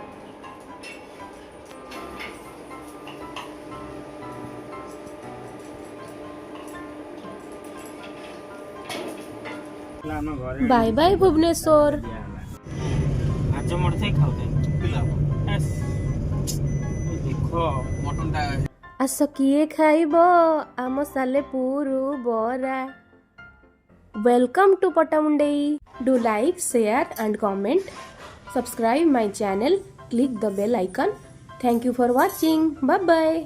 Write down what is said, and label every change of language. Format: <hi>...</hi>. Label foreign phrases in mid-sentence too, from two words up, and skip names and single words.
<or>ବାଏ ବାଏ ଭୁବନେଶ୍ୱର। ଆସ କିଏ ଖାଇବ ଆମ ସାଲେପୁର ବରା।</or> <en>Welcome to Patamundai. Do like, share and comment. Subscribe my channel. Click the bell icon. Thank you for watching. Bye bye.</en>